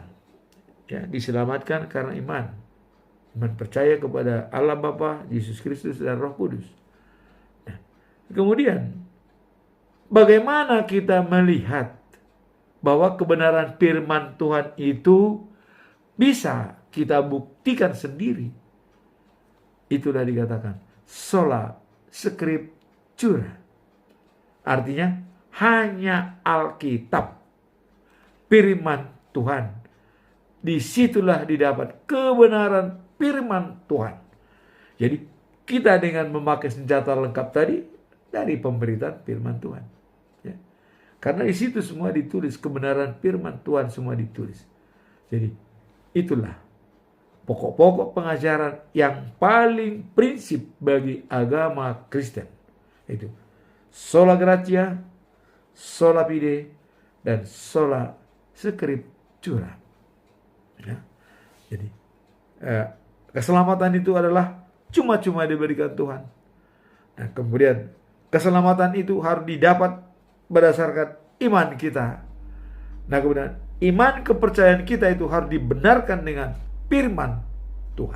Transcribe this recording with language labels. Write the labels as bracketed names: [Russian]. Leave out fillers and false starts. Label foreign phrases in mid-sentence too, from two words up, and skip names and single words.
[Indonesian] Ya, diselamatkan karena iman. Iman percaya kepada Allah Bapa, Yesus Kristus dan Roh Kudus. Nah, kemudian bagaimana kita melihat bahwa kebenaran firman Tuhan itu bisa kita buktikan sendiri? Itulah dikatakan [Latin] sola scriptura. [Indonesian] Artinya hanya Alkitab, firman Tuhan. Disitulah didapat kebenaran firman Tuhan. Jadi kita dengan memakai senjata lengkap tadi dari pemberitaan firman Tuhan. Ya. Karena di situ semua ditulis, kebenaran firman Tuhan semua ditulis. Jadi itulah pokok-pokok pengajaran yang paling prinsip bagi agama Kristen. [Latin] Itu sola gratia, sola fide, dan sola scriptura. [Indonesian] Ya. Jadi keselamatan itu adalah cuma-cuma diberikan Tuhan. Nah, kemudian keselamatan itu harus didapat berdasarkan iman kita. Nah, kemudian iman kepercayaan kita itu harus dibenarkan dengan firman Tuhan.